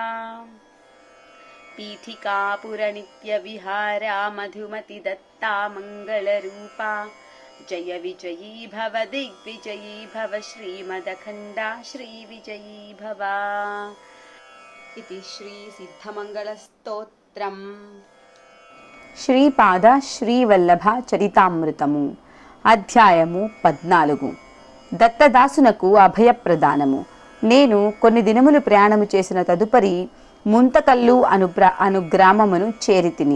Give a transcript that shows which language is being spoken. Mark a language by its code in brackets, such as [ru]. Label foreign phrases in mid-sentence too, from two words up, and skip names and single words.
[sa] पीठिकापुर नित्य विहारा मधुमति दत्ता मंगलरूपा। जय विजयी भव दिग्विजयी भव श्रीमदखण्डा श्रीविजयी भव। इति श्री सिद्धमंगलस्तोत्रम्। [te] శ్రీపాద శ్రీవల్లభ చరితామృతము అధ్యాయము 14. దత్తదాసునకు అభయప్రదానము. నేను కొన్ని దినములు ప్రయాణము చేసిన తదుపరి ముంతకల్లు అను గ్రామమును చేరితిని.